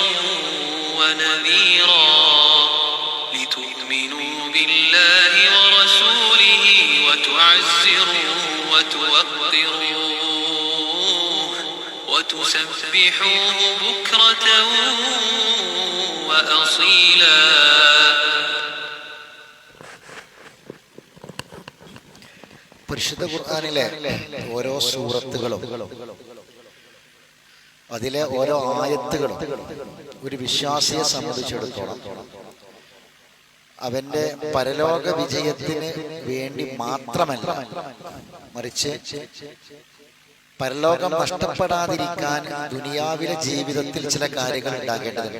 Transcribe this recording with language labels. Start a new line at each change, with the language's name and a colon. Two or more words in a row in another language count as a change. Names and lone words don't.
Arabic: ونذيرا لتؤمنوا بالله ورسوله وتعزروه وتوقروه وتسبحوه بكرة وأصيلا.
Malayalam: പരിശുദ്ധ ഖുർആനിലെ ഓരോ സൂറത്തുകളും അതിലെ ഓരോ ആയത്തുകളും ഒരു വിശ്വാസിയെ സംബന്ധിച്ചിടത്തോളം അവന്റെ പരലോക വിജയത്തിന് വേണ്ടി മാത്രമല്ല, മറിച്ച് പരലോകം നഷ്ടപ്പെടാതിരിക്കാൻ ദുനിയാവിലെ ജീവിതത്തിൽ ചില കാര്യങ്ങൾ ഉണ്ടാകേണ്ടതുണ്ട്.